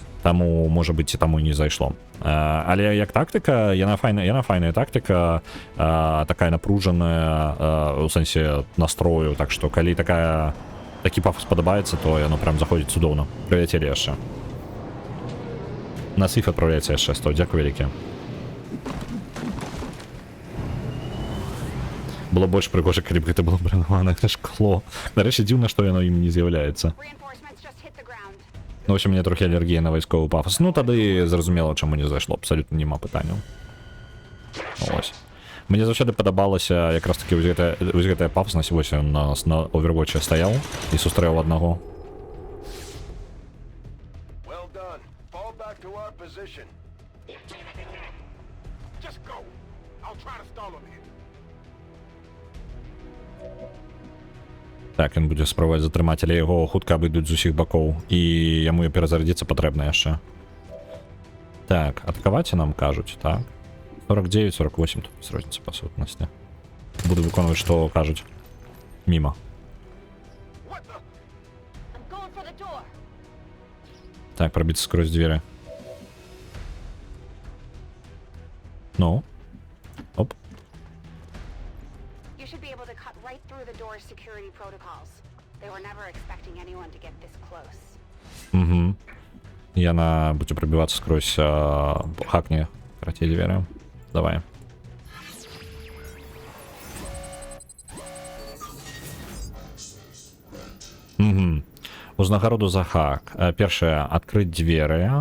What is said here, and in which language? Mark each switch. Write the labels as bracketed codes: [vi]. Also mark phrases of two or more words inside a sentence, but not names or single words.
[be] Таму, можа быць, і таму не зайшло. Але як тактыка, яна файная тактыка, такая напружаная, у сэнсе настрою, так што калі такі пафос падабаецца, то яно прям заходзіць цудоўна. Прыляцелі яшчэ. На сыф адпраўляецца яшчэ 100, дзякуй вялікі. Было больш прыгожа, калі б гэта было бранаванае шкло. Нарэшце дзіўна, што яно ім не з'яўляецца. [en] Reinforcements just hit the ground. [be] Ну, [ru] в общем, у меня [be] трохи аллергія на вайсковы пафос. Ну, тады зразумела, чаму не зайшло. Абсалютна няма пытанняў. Ось. Мне заўсёды падабалася якраз таки вось гэтая пафоснасць. Вось ён нас на Overwatch стаяў і сустрэў аднаго. [en] Well done. Fall back to our position. Just go. I'll try to stall him here. [be] Так, ён будзе спрабаваць затрымаць, але яго хутка абыдуць з усіх бакоў. І яму перазарядзіцца патрэбна яшчэ. Так, атакаваць нам кажуць, так. 49-48, тут без розніцы па сутнасці. Буду выконваць, што кажуць. Міма. [en] What the? I'm going for the door. [be] Так, пробіцца скрозь дзверы. Ну. Оп. [en] You should be able to cut right through the door's security protocols. They were never expecting anyone to get this close. [be] Угу. Яна будзе прабівацца скрозь хакне. Краці дзверы. Давай. Угу. Узнагароду за хак. Першае, адкрыць дзверы.